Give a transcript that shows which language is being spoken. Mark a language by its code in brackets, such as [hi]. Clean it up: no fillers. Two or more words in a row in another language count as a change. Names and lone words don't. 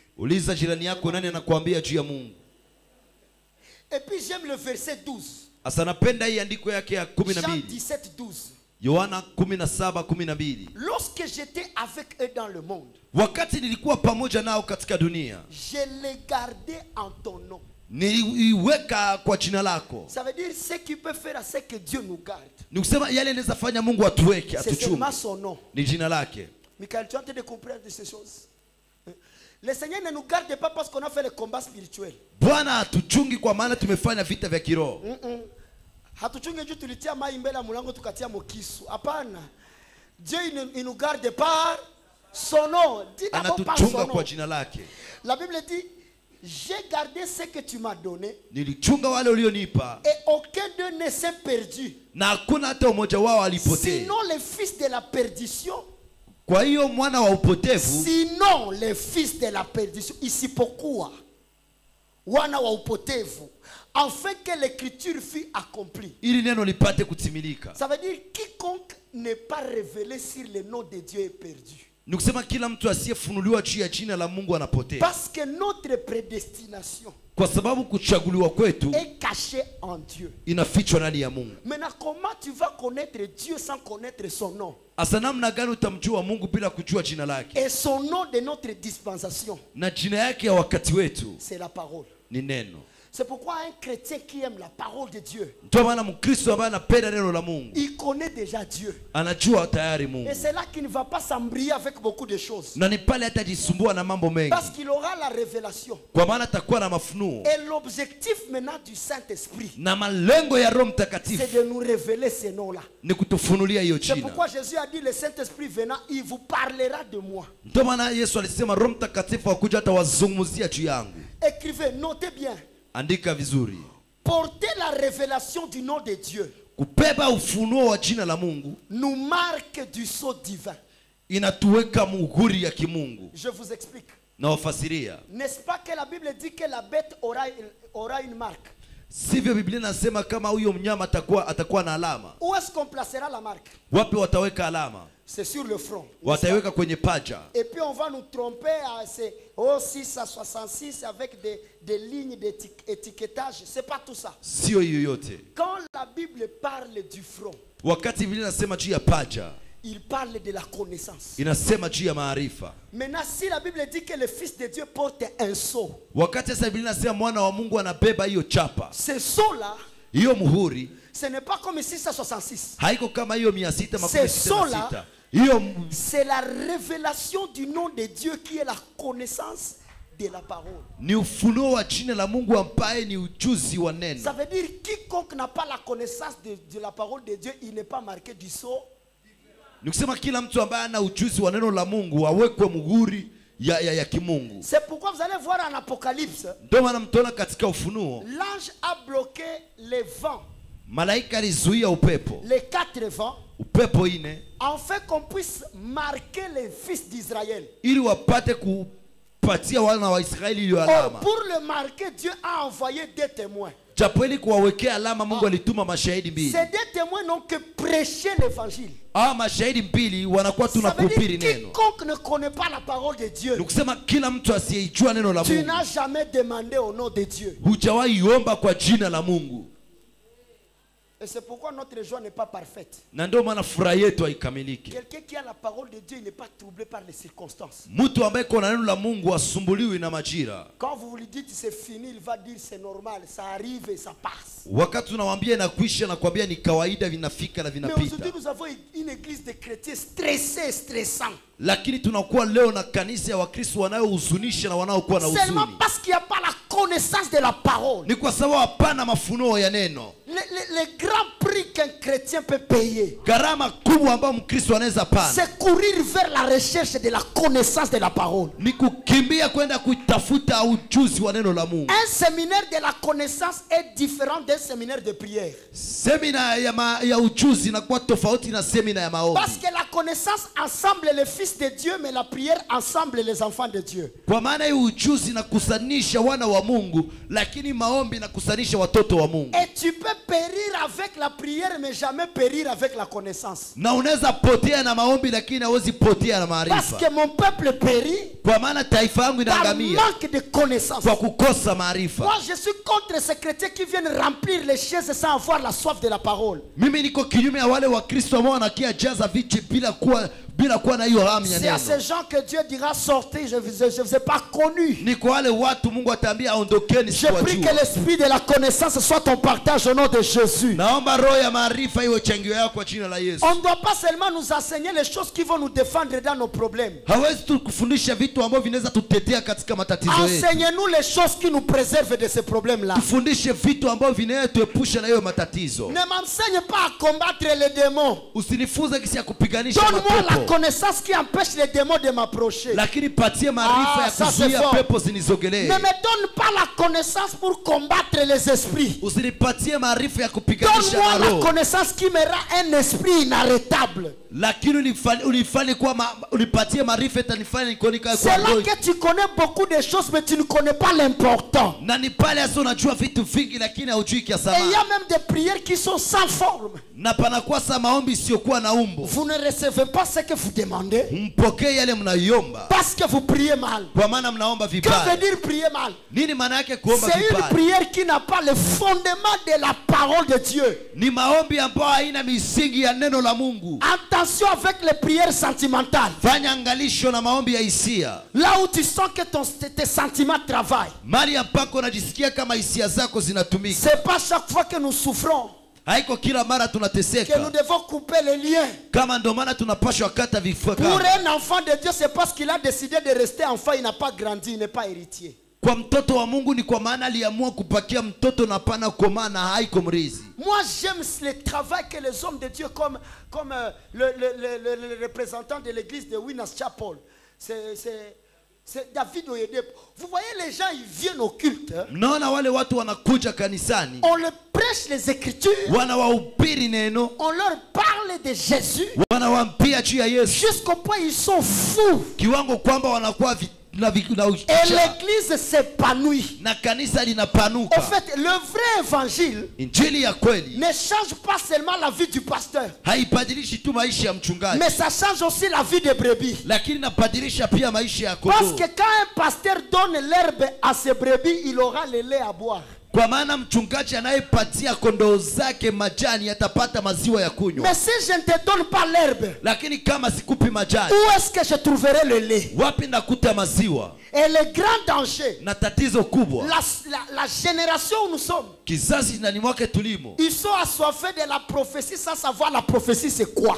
[fr] Et puis j'aime le verset 12. Jean 17, 12. Lorsque j'étais avec eux dans le monde, je les gardais en ton nom. [sw] niliweka kwa jina lako. [fr] Ça veut dire ce qui peut faire à ce que Dieu nous garde. [sw] Ni kusema yale anaweza fanya Mungu atuweke, [fr] C'est [sw] atuchunge. [fr] seulement son nom. [sw] Ni jina lake. [fr] Michael, tu as en train de comprendre ces choses. Le Seigneur ne nous garde pas parce qu'on a fait le combat spirituel. [sw] Bwana atuchungi kwa maana tumefanya vita vya kiroho. Hatuchunge juu tulitia mai mbele ya mlango tukatia mokisu. Hapana. [fr] Dieu il nous garde par son nom. Dis d'abord par son [sw] Anatuchunga [fr] nom. [sw] kwa jina lake. [fr] La Bible dit, j'ai gardé ce que tu m'as donné [sw] Nilichunga wale ulionipa [fr] et aucun d'eux ne s'est perdu. [sw] na hakuna hata umoja wao alipotea. [fr] Sinon les fils de la perdition. [sw] Kwa hiyo mwana wa upotevu, [fr] Sinon les fils de la perdition. [sw] Isipokuwa wana wa upotevu, [fr] afin que l'écriture fût accomplie. [sw] ili neno lipate kutimilika. [fr] Ça veut dire quiconque n'est pas révélé sur le nom de Dieu est perdu. [sw] Ni kusema kila mtu asiyefunuliwa juu ya jina la Mungu anapotea. [fr] Parce que notre prédestination [sw] Kwa sababu kuchaguliwa kwetu [fr] est cachée en Dieu. [sw] inafichwa ndani ya Mungu. [fr] Maintenant, comment tu vas connaître Dieu sans connaître son nom? [sw] Asa namna gani utamjua Mungu bila kujua jina lake? [fr] Et son nom de notre dispensation, [sw] Na jina yake ya wakati wetu [fr] c'est la parole. [sw] ni neno. [fr] C'est pourquoi un chrétien qui aime la parole de Dieu, [sw] Ndio maana Mkristo ambaye anapenda neno la Mungu [fr] il connaît déjà Dieu. [sw] anajua tayari Mungu. [fr] Et c'est là qu'il ne va pas s'embrouiller avec beaucoup de choses. [sw] Na ni pale hatajisumbua na mambo mengi. [fr] Parce qu'il aura la révélation. [sw] Kwa maana atakuwa na mafunuo. [fr] Et l'objectif maintenant du Saint-Esprit, [sw] Na malengo ya Roho [fr] c'est [sw] Mtakatifu [fr] de nous révéler ces noms-là. [sw] ni kutufunulia hiyo [fr] C'est [sw] jina. [fr] pourquoi Jésus a dit, le Saint-Esprit venant, il vous parlera de moi. [sw] Ndio maana Yesu alisema Roho Mtakatifu akuja atawazungumzia juu yangu. [fr] Écrivez, notez bien. [sw] Andika vizuri. [fr] Porter la révélation du nom de Dieu [sw] Kubeba ufunuo wa jina la Mungu [fr] nous marque du sceau divin. [sw] inatuweka muhuri ya kimungu. [fr] Je vous explique. [sw] Na wafasiria. [fr] N'est-ce pas que la Bible dit que la bête aura une marque? [sw] Sivyo Biblia inasema kama huyo mnyama atakuwa na alama. [fr] Où est-ce qu'on placera la marque? [sw] Wapi wataweka alama? [fr] C'est sur le front. [sw] Wataiweka kwenye paja. [fr] Et puis on va nous tromper à ces 6 à 66 avec des lignes d'étiquetage. C'est pas tout ça. [sw] Sio hiyo yote. [fr] Quand la Bible parle du front, [sw] Wakati Biblia inasema juu ya paja, [fr] il parle de la connaissance. [sw] inasema juu ya maarifa. [fr] Maintenant, si la Bible dit que le Fils de Dieu porte un sceau, [sw] Wakati sasa Biblia inasema mwana wa Mungu anabeba hiyo chapa, [fr] ce sceau-là, [sw] hiyo muhuri, [fr] ce n'est pas comme 666. [sw] haiko kama hiyo 666. [fr] C'est la révélation du nom de Dieu qui est la connaissance de la parole. [sw] Ni ufunuo wa jina la Mungu ambaye ni ujuzi wa neno. [fr] Ça veut dire quiconque n'a pas la connaissance de la parole de Dieu, il n'est pas marqué du sceau. [sw] Ni kusema kila mtu ambaye ana ujuzi wa neno la Mungu awekwe muhuri ya kimungu. [fr] C'est pourquoi vous allez voir en Apocalypse, [sw] Ndio maana mtaona katika ufunuo [fr] l'ange a bloqué les vents, [sw] malaika alizuia upepo. [fr] les 4 vents, [sw] Upepo ine [fr] afin qu'on puisse marquer les fils d'Israël. [sw] ili wapate kupatia wana wa Israeli ile [fr] Or, [sw] alama. [fr] pour le marquer, Dieu a envoyé des témoins. [sw] Japo ili kuwawekea alama Mungu alituma mashahidi mbili. [fr] Ces deux témoins n'ont que prêché l'évangile. [sw] Mashahidi mbili wanakuwa [fr] Ça veut [sw] tunakuhubiri [fr] dire [sw] neno. [fr] quiconque ne connaît pas la parole de Dieu, [sw] Ni kusema kila mtu asiyejua neno la [fr] tu [sw] Mungu [fr] n'as jamais demandé au nom de Dieu. [sw] hujawahi omba kwa jina la Mungu. [fr] Et c'est pourquoi notre joie n'est pas parfaite. [sw] Na ndio maana furaha yetu haikamiliki. [fr] Quelqu'un qui a la parole de Dieu, il n'est pas troublé par les circonstances. [sw] Mtu ambaye kuna neno la Mungu asumbuliwi na majira. [fr] Quand vous lui dites c'est fini, il va dire c'est normal, ça arrive et ça passe. [sw] Wakati tunamwambia inakuisha na kwambia ni kawaida, vinafika na [fr] Mais [sw] vinapita. [fr] aujourd'hui, nous avons une église de chrétiens stressés, stressants. [sw] Lakini tunakuwa leo na kanisa ya Wakristo wanaohuzunisha na wanaokuwa na [fr] Seulement [sw] huzuni. [fr] parce qu'il n'y a pas la connaissance de la parole. [sw] Ni kwa sababu hapana mafunuo ya neno. [fr] Le grand prix qu'un chrétien peut payer, [sw] Gharama kubwa ambayo Mkristo anaweza pana [fr] c'est courir vers la recherche de la connaissance de la parole. [sw] ni kukimbia kwenda kutafuta ujuzi wa neno la Mungu. [fr] Un séminaire de la connaissance est différent d'un séminaire de prière. [sw] Semina ya ujuzi inakuwa tofauti na semina ya maombi. [fr] Parce que la connaissance ensemble les fils de Dieu, mais la prière ensemble les enfants de Dieu. [sw] Kwa maana hii ujuzi inakusanisha wana wa Mungu, lakini maombi inakusanisha watoto wa Mungu. [fr] Et tu peux périr avec la prière, mais jamais périr avec la connaissance. [sw] Na unaweza potea na maombi lakini hauwezi potea na [fr] Parce [sw] maarifa. [fr] que mon peuple périt [sw] Kwa maana taifa yangu [fr] par [sw] inaangamia [fr] manque de connaissance. [sw] kwa kukosa maarifa. [fr] Moi, je suis contre ces chrétiens qui viennent remplir les chaises sans avoir la soif de la parole. [sw] Mimi niko kinyume ya wale wa Kristo ambao wanakia jaza viti bila kuwa bila kuwa na hiyo hamu ya [fr] C'est à ces [sw] neno. [fr] gens que Dieu dira sortez, je vous ai pas connu. [sw] Ni kwa wale watu Mungu ataambia ondokeni, [fr] Je prie que [sw] sikuwajua. [fr] l'esprit de la connaissance soit ton partage au nom de Jésus. [sw] Naomba roho ya maarifa iwe changio yako kwa jina la Yesu. [fr] On ne doit pas seulement nous enseigner les choses qui vont nous défendre dans nos problèmes. [sw] Hawezi tu kufundisha vitu ambavyo vinaweza tutetea katika matatizo yetu. [fr] Enseignez-nous les choses qui nous préservent de ces problèmes-là. [sw] Tufundishe vitu ambavyo vinaweza tuepusha na hiyo matatizo. [fr] Ne m'enseigne pas à combattre les démons. [sw] Usinifunze kisi ya kupiganisha [fr] Donne-moi la [sw] mapepo. [fr] connaissance qui empêche les démons de m'approcher. [sw] Lakini patie maarifa ya [fr] ça, [sw] kuzuia [fr] c'est fort. [sw] pepo zinizogelee. [fr] Ne me donne pas la connaissance pour combattre les esprits. [sw] Usinipatie maarifa ya kupiganisha [fr] Donne-moi [sw] na [fr] la [sw] roho. [fr] connaissance qui me rend un esprit inarrêtable. [sw] Lakini unifanye kuwa unipatie maarifa itanifanya nikoni kwa [fr] C'est là [sw] roho. [fr] que tu connais beaucoup de choses mais tu ne connais pas l'important. [sw] Na ni pale hasa unajua vitu vingi lakini haujui kiasi [fr] Et il y a [sw] sana. [fr] même des prières qui sont sans forme. [sw] Na panakuwa sa maombi isiyokuwa na umbo. [fr] Vous ne recevez pas ce que vous demandez [sw] Mpokee yale mnayoomba [fr] parce que vous priez mal. [sw] kwa maana mnaomba [fr] Que veut [sw] vibaya. [fr] dire prier mal? [sw] Nini maana yake kuomba [fr] C'est une [sw] vibaya? [fr] prière qui n'a pas le fondement de la parole de Dieu. [sw] Ni maombi ambayo haina misingi ya neno la Mungu. [fr] Attention avec les prières sentimentales. [sw] Fanya angalisho na maombi ya hisia. [fr] Là où tu sens que tes sentiments travaillent. [sw] Mali ambako unajisikia kama hisia zako zinatumika. [fr] C'est pas chaque fois que nous souffrons [sw] Haiko kila mara [fr] que nous [sw] tunateseka. [fr] devons couper les liens. [sw] Kama ndo maana tunapashwa kata vifua [fr] Pour [sw] kama. [fr] un enfant de Dieu, c'est parce qu'il a décidé de rester enfant, il n'a pas grandi, il n'est pas héritier. [sw] Kwa mtoto wa Mungu ni kwa maana aliamua kupakia mtoto na pana komaa na haiko mrizi. [fr] Moi, j'aime le travail que les hommes de Dieu, comme le représentant de l'église de Winners Chapel, c'est David Oyedep. Vous voyez, les gens, ils viennent au culte. Hein? [sw] Mnaona wale watu wanakuja kanisani. [fr] On leur prêche les Écritures. [sw] Wanawahubiri neno. [fr] On leur parle de Jésus. [sw] Wanawaambia juu ya Yesu. [fr] Jusqu'au point ils sont fous. [sw] Kiwango kwamba wanakuwa [fr] Et l'église s'épanouit. [sw] na kanisa linapanuka. [fr] En fait, le vrai évangile [sw] Injili ya kweli [fr] ne change pas seulement la vie du pasteur, [sw] haibadilishi tu maisha ya mchungaji, [fr] mais ça change aussi la vie des brebis. [sw] lakini inabadilisha pia maisha ya [fr] Parce [sw] kondoo. [fr] que quand un pasteur donne l'herbe à ses brebis, il aura le lait à boire. [sw] Kwa maana mchungaji anayepatia kondoo zake majani atapata maziwa ya kunywa. [fr] Mais si je ne te donne pas l'herbe, [sw] Lakini kama sikupi majani, [fr] où est-ce que je trouverai le lait? [sw] wapi nakuta maziwa? [fr] Et le grand danger, [sw] Na tatizo kubwa, [fr] la génération où nous sommes, [sw] kizazi ndani mwake tulimo, [fr] ils sont assoiffés de la prophétie sans savoir la prophétie c'est quoi.